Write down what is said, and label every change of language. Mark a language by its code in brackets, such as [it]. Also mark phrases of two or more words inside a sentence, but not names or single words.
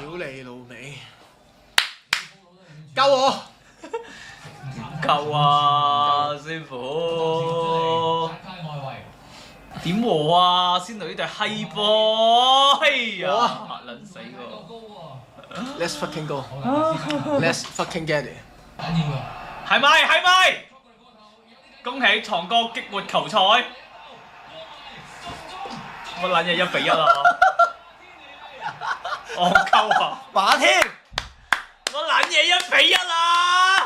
[yue] 屌你老味！救我！夠啊，師傅！點和啊？先到呢隊閪波，哎呀，嚇撚死喎！ [en] Let's fucking go. Let's fucking get it. [yue] 係咪？係咪？恭喜創哥激活球賽！乜撚嘢1比1啊？戇鳩啊！馬添，乜撚嘢1比1啊？